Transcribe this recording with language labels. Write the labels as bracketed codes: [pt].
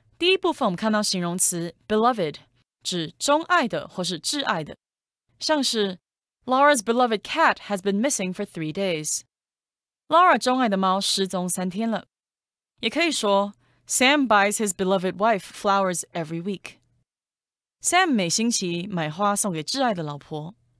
[zh] 第一部分我们看到形容词 beloved 指钟爱的或是挚爱的，像是 [en] Laura's beloved cat has been missing for 3 days. [zh] Laura 钟爱的猫失踪3天了。也可以说 [en] Sam buys his beloved wife flowers every week. [zh] Sam 每星期买花送给挚爱的老婆。